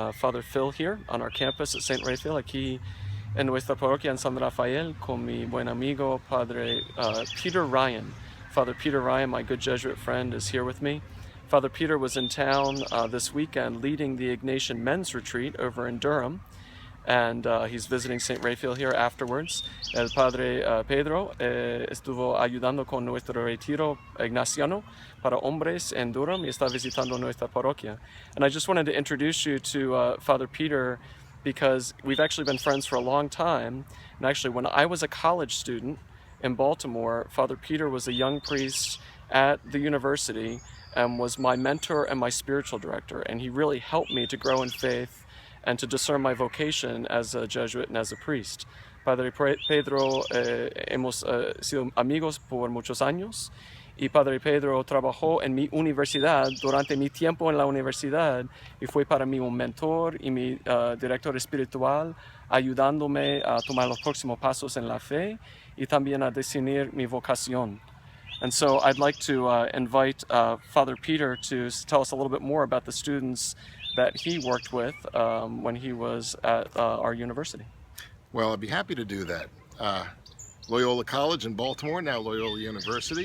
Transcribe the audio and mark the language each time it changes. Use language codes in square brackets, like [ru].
[en] Father Phil here on our campus at St. [es] Raphael, aquí en nuestra parroquia en San Rafael, con mi buen amigo, Padre Peter Ryan. [en] Father Peter Ryan, my good Jesuit friend, is here with me. Father Peter was in town this weekend leading the Ignatian Men's Retreat over in Durham, and he's visiting St. Raphael here afterwards. [es] El Padre Pedro estuvo ayudando con nuestro retiro ignaciano para hombres en Durham y está visitando nuestra parroquia. [en] And I just wanted to introduce you to Father Peter because we've actually been friends for a long time. And actually, when I was a college student in Baltimore, Father Peter was a young priest at the university and was my mentor and my spiritual director. And he really helped me to grow in faith and to discern my vocation as a Jesuit and as a priest. [es] Padre Pedro, hemos sido amigos por muchos años, y Padre Pedro trabajó en mi universidad durante mi tiempo en la universidad y fue para mí un mentor y mi director espiritual, ayudándome a tomar los próximos pasos en la fe y también a definir mi vocación. [en] And so I'd like to invite Father Peter to tell us a little bit more about the students that he worked with when he was at our university. Well, I'd be happy to do that. Loyola College in Baltimore, now Loyola University.